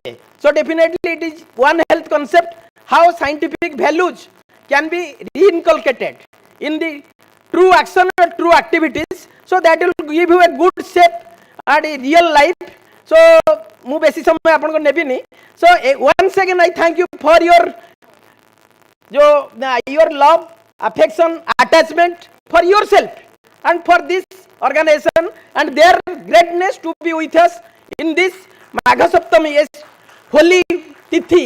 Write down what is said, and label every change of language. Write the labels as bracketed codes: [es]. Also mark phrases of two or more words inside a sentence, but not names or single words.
[en] So definitely it is one health concept, how scientific values can be reinculcated in the true action or true activities, so that will give you a good shape and a real life. [or] So ମୁଁ ବେଶି ସମୟ ଆପଣ କୁ ନେବି ନାହିଁ. [en] So once again I thank you for your your love, affection, attachment for yourself and for this organization and their greatness to be with us in this Magha Saptami, yes, holy Tithi.